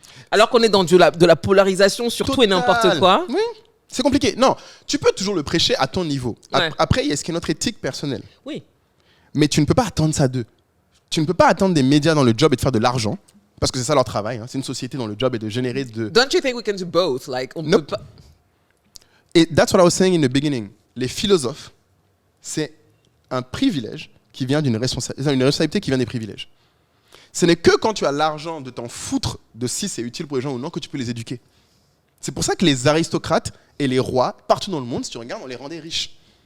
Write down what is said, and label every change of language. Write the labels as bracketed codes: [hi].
[fr] Alors qu'on est dans de la polarisation sur tout et n'importe quoi. Oui, c'est compliqué. Non, tu peux toujours le prêcher à ton niveau. Ouais. Après, il y a ce qui est notre éthique personnelle. Oui. Mais tu ne peux pas attendre ça d'eux. Tu ne peux pas attendre des médias dans le job et de faire de l'argent. Parce que c'est ça leur travail. Hein. C'est une société dont le job est de générer de... [en] Don't you think we can do both? Like, [fr] on peut pas... [en] Et that's what I was saying in the beginning. [fr] Les philosophes, c'est un privilège qui vient d'une responsabilité qui vient des privilèges. Ce n'est que quand tu as l'argent de t'en foutre de si c'est utile pour les gens ou non que tu peux les éduquer. C'est pour ça que les aristocrates et les rois, partout dans le monde, si tu regardes, on les rendait riches.